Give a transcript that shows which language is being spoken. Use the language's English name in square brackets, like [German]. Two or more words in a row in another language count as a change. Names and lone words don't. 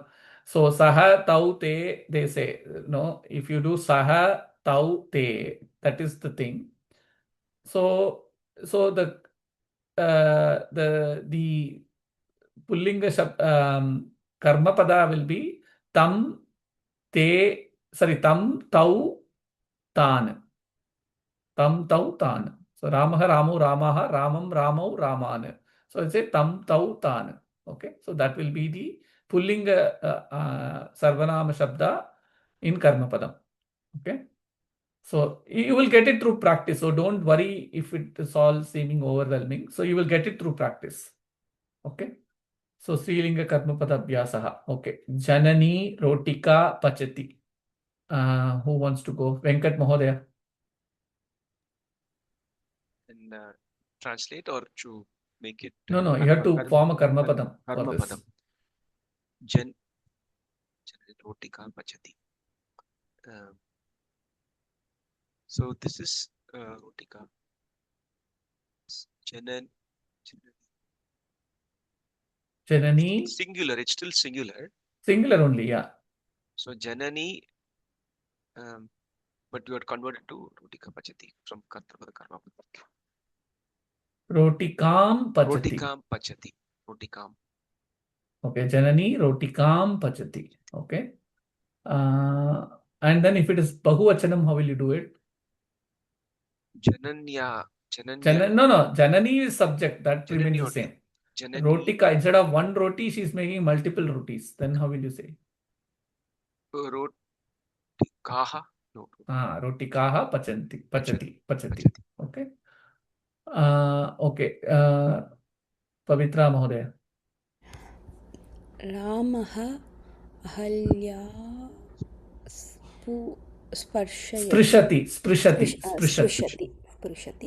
[English] So [Sanskrit] सः तौ ते, [English] they say, no, if you do [Sanskrit] सः तौ ते, [English] that is the thing. So the [Sanskrit] पुल्लिङ्ग कर्म पद [English] will be [Sanskrit] तं ते, [English] sorry, [Sanskrit] तं तौ तान्. तं तौ तान्. So रामः रामू रामाः रामम् रामौ रामान्. [English] So it's a [Sanskrit] तं तौ तान्. [English] Okay. So that will be the [Sanskrit] पुल्लिङ्ग सर्वनाम शब्द [English] in [Sanskrit] कर्म पदम्. [English] Okay. So you will get it through practice. So don't worry if it is all seeming overwhelming. So you will get it through practice. Okay. So [Sanskrit] स्त्रीलिङ्ग कर्मपद अभ्यासः. [English] Okay. [Sanskrit] जननी रोटिका पचति. [English] Who wants to go? Venkat Mahodaya. And translate or to make it No, you have to form a Karmapadam for Karma this. [Sanskrit] पदम्। जन रोटिका पचति. [English] So this is Rotika. Janan. Janani. Singular. It's still singular. Singular only, yeah. So Janani, but you are converted to [Sanskrit] रोटिका पचति [English] from [Sanskrit] कर्म पदम्. रोटिकां पचति. रोटिकां पचति। रोटिकाम्. [English] Okay. [Sanskrit] जननी रोटिकां पचति. [English] Okay. And then if it is Bahuvachanam, how will you do it? [Sanskrit] जनन्यः। जनन्यः. [English] No. Janani is subject. That Janani remains the only. same. Janani. Rotika, instead of one roti, she is making multiple rotis. Then how will you say? Rotikaha. No. [Sanskrit] रोटिकाः पचति. Pachati. [English] Okay. Okay. Pavitra Mahodaya. [Sanskrit] रामः अहल्या Sprishati. Sprishati.